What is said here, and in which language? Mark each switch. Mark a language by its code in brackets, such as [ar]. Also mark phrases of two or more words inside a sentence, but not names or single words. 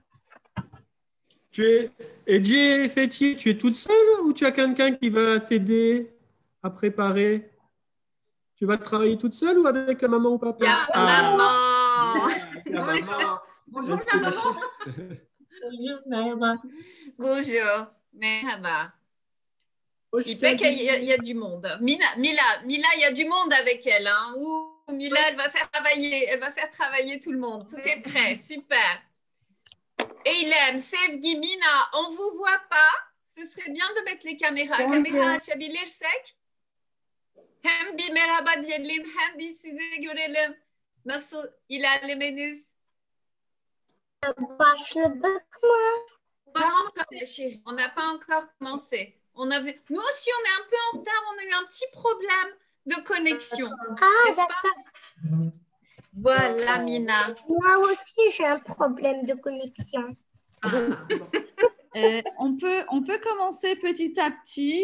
[fr] Edje Fétier, tu es toute seule ou tu as quelqu'un qui va t'aider à préparer? Tu vas travailler toute seule ou avec la maman ou papa? Il y a maman. La maman. Bonjour, la maman. Bonjour, [tr] merhaba. Bonjour, merhaba. Hoş [fr] Il paraît qu'il [tr] geldin. [fr] y a du monde. Mila, il y a du monde avec elle. Hein. Ouh, Mila, elle va faire travailler tout le monde. Tout est prêt, super. Eylem, Sevgi, Mina, on ne vous voit pas. Ce serait bien de mettre les caméras. [tr] Kamera açabilirsek. Hem bir merhaba diyelim, hem bir sizi görelim. Nasıl ilerlemeniz? Başladık mı? [fr] Pas encore, chérie. On n'a pas encore commencé. Nous aussi, on est un peu en retard. On a eu un petit problème de connexion. Ah, N'est-ce pas? d'accord. Voilà, Mina. Moi aussi, j'ai un problème de connexion. On peut commencer petit à petit.